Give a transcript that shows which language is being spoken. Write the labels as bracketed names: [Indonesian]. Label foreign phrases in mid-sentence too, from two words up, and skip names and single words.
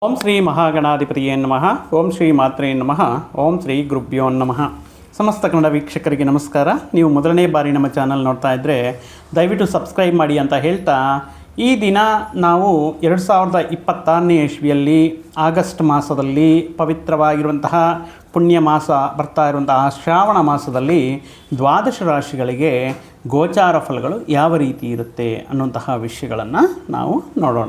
[Sanskrit] ಓಂ ಶ್ರೀ ಮಹಾಗಣಾಧಿಪತಿಯೇ ನಮಃ. ಓಂ ಶ್ರೀ ಮಾತ್ರೇ ನಮಃ. ಓಂ ಶ್ರೀ ಗುರುಭ್ಯೋ ನಮಃ. [Kannada] ಸಮಸ್ತ ಕನ್ನಡ ವೀಕ್ಷಕರಿಗೆ ನಮಸ್ಕಾರ. ನೀವು ಮೊದಲನೇ ಬಾರಿ ನಮ್ಮ ಚಾನಲ್ ನೋಡ್ತಾ ಇದ್ದರೆ ದಯವಿಟ್ಟು ಸಬ್ಸ್ಕ್ರೈಬ್ ಮಾಡಿ ಅಂತ ಹೇಳ್ತಾ, ಈ ದಿನ ನಾವು 2026ನೇ ಇಸ್ವಿಯಲ್ಲಿ ಆಗಸ್ಟ್ ಮಾಸದಲ್ಲಿ ಪವಿತ್ರವಾಗಿರುವಂತಹ ಪುಣ್ಯ ಮಾಸ ಬರ್ತಾ ಇರುವಂತಹ ಶ್ರಾವಣ ಮಾಸದಲ್ಲಿ ದ್ವಾದಶ ರಾಶಿಗಳಿಗೆ ಗೋಚಾರ ಫಲಗಳು ಯಾವ ರೀತಿ ಇರುತ್ತೆ ಅನ್ನುವಂತಹ ವಿಷಯಗಳನ್ನು ನಾವು ನೋಡೋಣ.